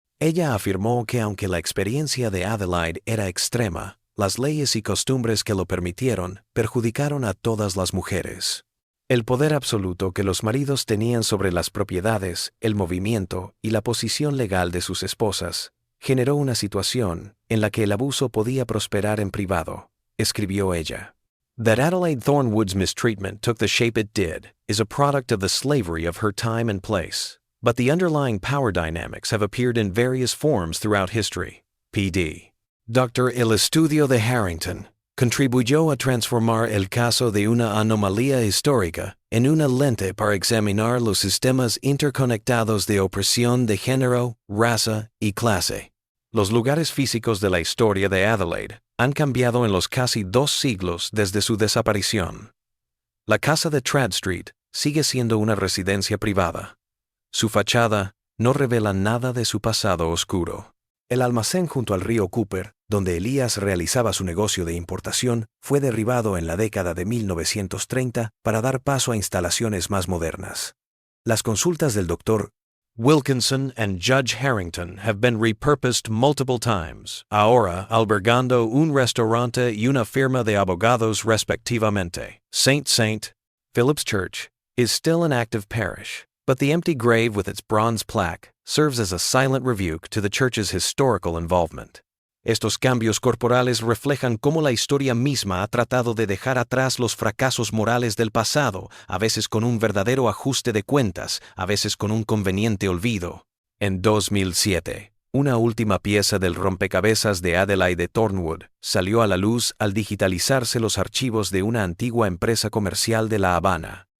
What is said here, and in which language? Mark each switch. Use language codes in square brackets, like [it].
[es] Ella afirmó que aunque la experiencia de Adelaide era extrema, las leyes y costumbres que lo permitieron perjudicaron a todas las mujeres. El poder absoluto que los maridos tenían sobre las propiedades, el movimiento y la posición legal de sus esposas generó una situación en la que el abuso podía prosperar en privado, escribió ella. [en] That Adelaide Thornwood's mistreatment took the shape it did is a product of the slavery of her time and place. But the underlying power dynamics have appeared in various forms throughout history. P.D. Dr. [es] El Estudio de Harrington contribuyó a transformar el caso de una anomalía histórica en una lente para examinar los sistemas interconectados de opresión de género, raza y clase. Los lugares físicos de la historia de Adelaide han cambiado en los casi 2 siglos desde su desaparición. La casa de Tradd Street sigue siendo una residencia privada. Su fachada no revela nada de su pasado oscuro. El almacén junto al río Cooper, donde Elias realizaba su negocio de importación, fue derribado en la década de 1930 para dar paso a instalaciones más modernas. Las consultas del Dr. Wilkinson [en] and Judge Harrington have been repurposed multiple times, [es] ahora albergando un restaurante y una firma de abogados respectivamente. St. [en] Philip's Church is still an active parish, but the empty grave with its bronze plaque serves as a silent rebuke to the church's historical involvement. [es] Estos cambios corporales reflejan cómo la historia misma ha tratado de dejar atrás los fracasos morales del pasado, a veces con un verdadero ajuste de cuentas, a veces con un conveniente olvido. En 2007, una última pieza del rompecabezas de Adelaide Thornwood salió a la luz al digitalizarse los archivos de una antigua empresa comercial de La Habana.